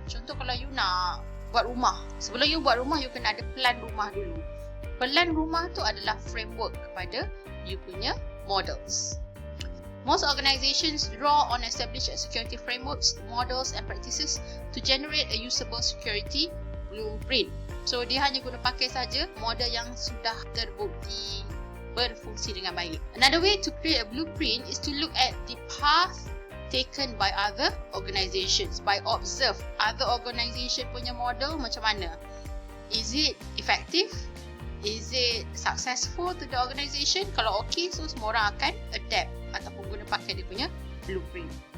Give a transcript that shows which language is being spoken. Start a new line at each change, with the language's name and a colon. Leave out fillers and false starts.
Malay: Contoh kalau you nak buat rumah. Sebelum you buat rumah, you kena ada plan rumah dulu. Plan rumah tu adalah framework kepada you punya models.
English: Most organizations draw on established security frameworks, models and practices to generate a usable security blueprint.
Malay: So dia hanya guna pakai saja model yang sudah terbukti berfungsi dengan baik.
English: Another way to create a blueprint is to look at the path taken by other organizations, by observe other organization
Malay: punya model macam mana.
English: Is it effective? Is it successful to the organisation?
Malay: Kalau okay, so semua orang akan adapt ataupun guna pakai dia punya blueprint.